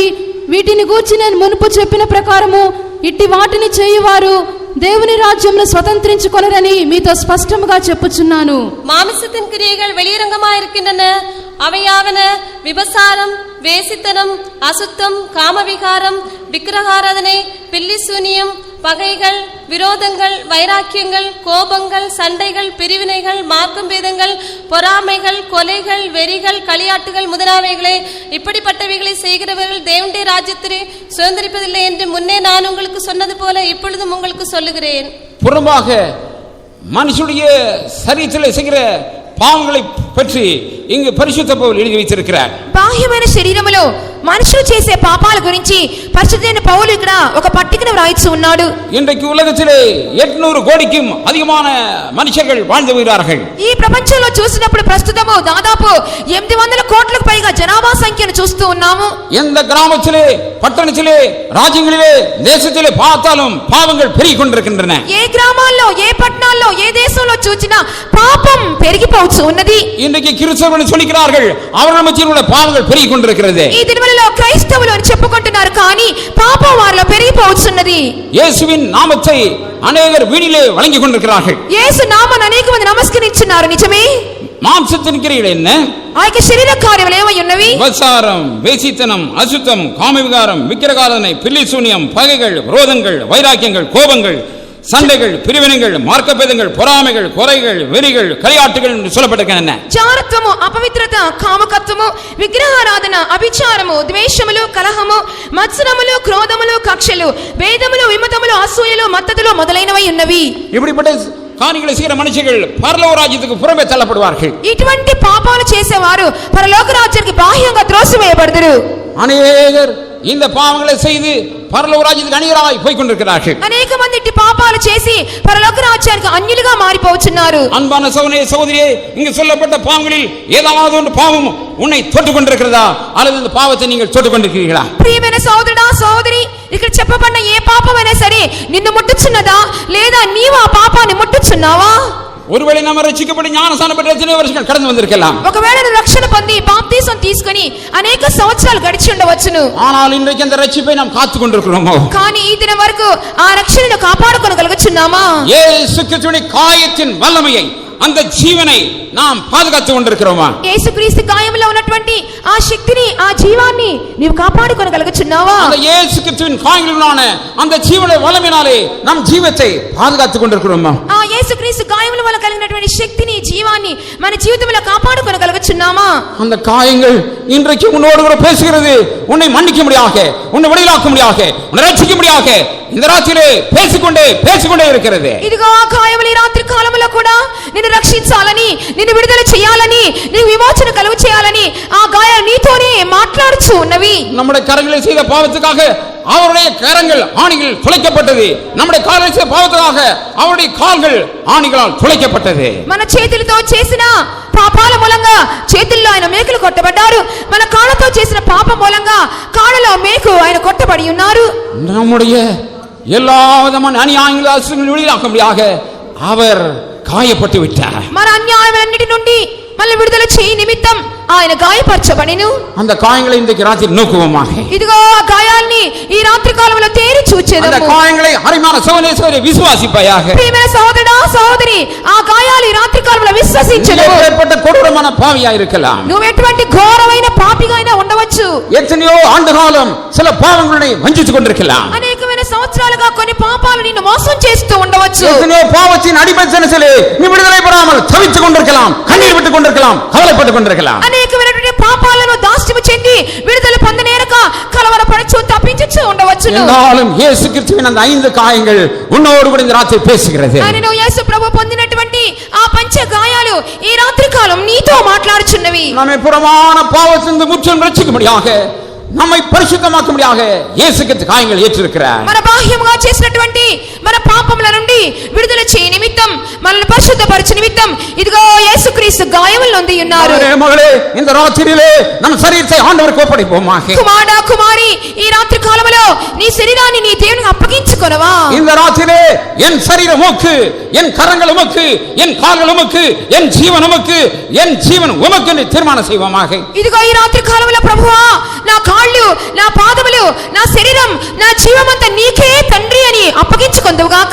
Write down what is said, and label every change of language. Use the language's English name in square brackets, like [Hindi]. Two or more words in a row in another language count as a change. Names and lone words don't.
[Telugu] వీటిని గూర్చి నేను మునుపు చెప్పిన ప్రకారము ఇట్టి వాటిని చేయువారు దేవుని రాజ్యమును స్వతంత్రించుకొనరని మీతో స్పష్టముగా చెప్పుచున్నాను. [Tamil] மாமிசத்தின் கிரியைகள் வெளியரங்கமாயிருக்கின்றன. அவையாவன விபசாரம், வேசித்தனம், அசுத்தம், காமவிகாரம், விக்கிரகாராதனை, பில்லிசூனியம், பகைகள், விரோதங்கள், வைராக்கியங்கள், கோபங்கள், சண்டைகள், பிரிவினைகள், மார்க்கம் பேதங்கள், பொறாமைகள், கொலைகள், வெறிகள், களியாட்டுகள் முதலானவைகளே. இப்படிப்பட்டவைகளை செய்கிறவர்கள் தேவனுடைய ராஜ்யத்தை சுதந்திரிப்பதில்லை என்று முன்னே நான் உங்களுக்கு சொன்னது போல இப்பொழுதும் உங்களுக்கு சொல்லுகிறேன். புறம்பாக மனுஷனுடைய சரீரத்தில் செய்கிற பாவங்களை பற்றி இங்கு பரிசுத்த பவுல் எழுதி வைத்திருக்கிறார். [Telugu] బాహ్యమైన శరీరములో మనుషులు చేసే పాపాల గురించి పరిశుద్ధైన పౌలు ఇక్కడ ఒక పట్టికను వ్రాయిస్తూ ఉన్నాడు. [Tamil] இன்றைக்கு உலகத்திலே 800 கோடிக்கும் அதிகமான மனுஷர்கள் வாழ்ந்து வருகிறார்கள். [Telugu] ఈ ప్రపంచంలో చూసినప్పుడు ప్రస్తుతము దాదాపు 800 కోట్లకు పైగా జనాభా సంఖ్యను చూస్తూ ఉన్నాము. [Tamil] எந்த கிராமத்திலே, பட்டணத்திலே, ராஜ்யங்களிலே, தேசத்திலே பார்த்தாலும் பாவங்கள் பெருகிக் கொண்டிருக்கின்றன. [Telugu] ఏ గ్రామాల్లో, ఏ పట్టణాల్లో, ఏ దేశంలో చూసినా పాపం పెరిగిపోవచ్చు ఉన్నది. [Tamil] இன்றைக்கு கிறிஸ்தவர்கள் சொல்கிறார்கள் அவர்கள் மத்தியில் உள்ள பாவங்கள் பெருகிக் கொண்டிருக்கிறது. [Telugu] ఈ దినములలో క్రైస్తవులు అని చెప్పుకుంటున్నారు, కానీ పాపం వారిలో పెరిగిపోవచ్చున్నది. [Tamil] இயேசுவின் நாமத்தை அநேகர் வீணிலே வழங்கிக் கொண்டிருக்கிறார்கள். [Telugu] యేసు నామమును అనేక మంది నమస్కరించున్నారు, నిజమే. [Tamil] மாம்சத்தின் கிரியைகள் என்ன? [Telugu] ఆ యొక్క శరీర కార్యములు ఏమై ఉన్నవి? [Tamil] விபசாரம், வேசித்தனம், அசுத்தம், காமவிகாரம், விக்கிரகாராதனை, பில்லிசூனியம், பகைகள், விரோதங்கள், வைராக்கியங்கள், கோபங்கள், சண்டைகள், பிரிவினைகள், மார்க்கப்பேதங்கள், பொறாமைகள், கொலைகள், வெறிகள், களியாட்டுகள் என்று சொல்லப்பட்டிருக்கின்றன. [Telugu] జారత్వము, అపవిత్రత, కామకత్వము, విగ్రహారాధన, అభిచారము, ద్వేషములు, కలహము, మత్సరములు, క్రోధములు, కక్షలు, భేదములు, విమతములు, అసూయలు, మత్తతులు మొదలైనవి ఉన్నవి. [Tamil] இப்படிப்பட்ட காரியங்களை செய்கிற மனுஷர்கள் பரலோக ராஜ்யத்துக்கு புறமே தள்ளப்படுவார்கள். [Telugu] ఇటువంటి పాపాలు చేసేవారు పరలోక రాజ్యానికి బాహ్యంగా త్రోసివేయబడతారు. [Tamil] அநேகர் இந்த பாவங்களை செய்து பரலோக ராஜ்யத்துக்கு அந்நியராய் போய் கொண்டிருக்கிறார்கள். [Telugu] అనేక మంది ఇట్టి పాపాలు చేసి పరలోక రాజ్యానికి అన్యులుగా మారిపోవచ్చున్నారు. [Tamil] அன்பான சகோதரனே, சகோதரியே, இங்கு சொல்லப்பட்ட பாவங்களில் ஏதாவது ஒன்று பாவம் உன்னை தொட்டு கொண்டிருக்கிறதா, அல்லது இந்த பாவத்தை நீங்கள் தொட்டு கொண்டிருக்கிறீர்களா? [Telugu] ప్రియమైన సోదరుడా, సోదరి, ఇక్కడ చెప్పబడిన ఏ పాపమైనా సరే నిన్ను ముట్టుచున్నదా, లేదా నీవు ఆ పాపాన్ని ముట్టుచున్నావా? [Tamil] ஒருவேளை நம்ம ரட்சிக்கப்பட்டு ஞானஸ்நானம் பெற்ற எத்தனை வருஷங்கள் கடந்து வந்திருக்கலாம். [Telugu] ఒకవేళ నువ్వు రక్షణ పొంది బాప్తిసం తీసుకొని అనేక సంవత్సరాలు గడిచి ఉండవచ్చును. [Tamil] ஆனால் இன்றைக்கு அந்த ரட்சிப்பை நாம் காத்துக் கொண்டிருக்கிறோமோ? [Telugu] కానీ ఈ దినం వరకు ఆ రక్షణను కాపాడుకొనగలుగుచున్నామా? [Tamil] இயேசு கிறிஸ்துவின் காயத்தின் வல்லமையை, அந்த ஜீவனை நாம் பாதுகாத்துக் கொண்டிருக்கிறோமா? [Telugu] యేసుక్రీస్తు గాయములో ఉన్నటువంటి ఆ శక్తిని, ఆ జీవాన్ని నీవు కాపాడుకొనగలుగుచున్నావా? [Tamil] அந்த இயேசு கிறிஸ்துவின் காயங்களிலான அந்த ஜீவனை வல்லமையினாலே நம் ஜீவத்தை பாதுகாத்துக் கொண்டிருக்கிறோமா? [Telugu] ఆ యేసుక్రీస్తు గాయముల వల్ల కలిగినటువంటి శక్తిని, జీవాన్ని మన జీవితంలో కాపాడుకొనగలుగుచున్నామా? [Tamil] அந்த காயங்கள் இன்றைக்கு உன்னோடு கூட பேசுகிறது. உன்னை மன்னிக்க முடியாக, உன்னை விடுதலாக்க முடியாக, உன்னை ரட்சிக்க முடியாக இந்த ராத்திரியிலே பேசிக்கொண்டே இருக்கிறது. [Telugu] ఇదిగో ఆ గాయములు ఈ రాత్రి కాలములో కూడా నిన్ను రక్షించాలని, నిన్ను విడుదల చేయాలని, నీకు విమోచన కలుగు చేయాలని ఆ గాయాలు నీతోనే మాట్లాడుచు ఉన్నవి. [Tamil] நம்முடைய கரங்களை செய்த பாவத்துக்காக அவருடைய கரங்கள் ஆணிகள் துளைக்கப்பட்டது. நம்முடைய கால்களை செய்த பாவத்துக்காக அவருடைய கால்கள் ஆணிகளால் துளைக்கப்பட்டது. [Telugu] మన చేతులతో చేసిన పాపాల మూలంగా చేతుల్లో ఆయన మేకులు కొట్టబడ్డారు. మన కాళ్ళతో చేసిన పాపం మూలంగా కాళ్ళలో మేకు ఆయన కొట్టబడి ఉన్నారు. [Tamil] நம்முடைய எல்லா விதமான அநியாயங்கள், அசுத்தங்கள் விடுதலாக்க முடியாக அவர் காயப்பட்டு விட்டார். [Telugu] మన అన్యాయములన్నిటి నుండి మనల్ని విడుదల చేయి నిమిత్తం ఆయన గాయపరచబడెను. [Tamil] அந்த காயங்களை இன்றைக்கு ராத்திரி நோக்குவோமாக. [Telugu] ఇదిగో ఆ గాయాల్ని ఈ రాత్రి కాలంలో తేరి [Tamil] அந்த [Telugu] చూచెదము. [Tamil] காயங்களை அருமையான சகோதரரே விசுவாசிப்பாயாக. [Telugu] ప్రియమైన సహోదరుడా సహోదరి, ఆ గాయాలు ఈ రాత్రి కాలంలో విశ్వసించెదము. [Tamil] ஏற்பட்ட கொடூரமான பாவியா இருக்கலாம். [Telugu] నువ్వు ఎటువంటి ఘోరమైన పాపిగా అయినా ఉండవచ్చు. [Tamil] எத்தனையோ ஆண்டு காலம் சில பாவங்களை வஞ்சித்து கொண்டிருக்கலாம். [Telugu] అనేకమైన సంవత్సరాలుగా కొన్ని పాపాలు నిన్ను మోసం చేస్తూ ఉండవచ్చు. [Tamil] எத்தனையோ பாவத்தின் அடிமைத்தனத்திலே நீ விடுதலை பெறாமல் தவித்துக் கொண்டிருக்கலாம், கண்ணீர் விட்டுக் கொண்டிருக்கலாம், கவலைப்பட்டுக் கொண்டிருக்கலாம். [Telugu] అనేకమైనటువంటి పాపాలను దాస్యము చెంది విడుదల పొందనేరక కలవరపడుచు తప్పించుచు ఉండవచ్చు. [Tamil] என்றாலும் இயேசு கிறிஸ்துவின் அந்த 5 காயங்கள் உன்னோடு கூட இந்த ராத்திரி பேசுகிறது. [Telugu] నేను యేసు ప్రభు పొందినటువంటి ఆ పంచ గాయాలు ఈ రాత్రి కాలం నీతో మాట్లాడుచున్నవి. [Tamil] நம்மை புறமான பாவத்திலிருந்து முற்றிலும் ரட்சிக்கும்படியாக, நம்மை பரிசுத்தமாக்கும்படியாக இயேசு கிறிஸ்து காயங்கள் ஏற்றிருக்கிறார். [Telugu] మన బాహ్యముగా చేసినటువంటి మన పాపముల నుండి విడుదల చేయ నిమిత్తం, మనల్ని పరిశుద్ధపరచు నిమిత్తం ఇదిగో యేసుక్రీస్తు గాయములు నొంది ఉన్నారు. [Tamil] மகளே, இந்த ராத்திரியிலே நம் சரீரத்தை ஆண்டவருக்கு ஒப்படைப்போமாக. [Telugu] కుమారుడా కుమారి, ఈ రాత్రి కాలములో నీ శరీరాన్ని నీ దేవునికి అప్పగించుకొనవా? [Tamil] இந்த ராத்திரியிலே என் சரீரம் உமக்கு, என் கரங்கள் உமக்கு, என் கால்கள் உமக்கு, என் ஜீவன் உமக்கு, என் ஜீவன் உமக்கு என்று தீர்மானம் செய்வோமாக. [Telugu] ఇదిగో ఈ రాత్రి కాలములో ప్రభువా, నా కాళ్ళు, నా పాదములు, నా శరీరం, నా జీవమంతా నీకే తండ్రి అని అప్పగించుకొందువుగాక.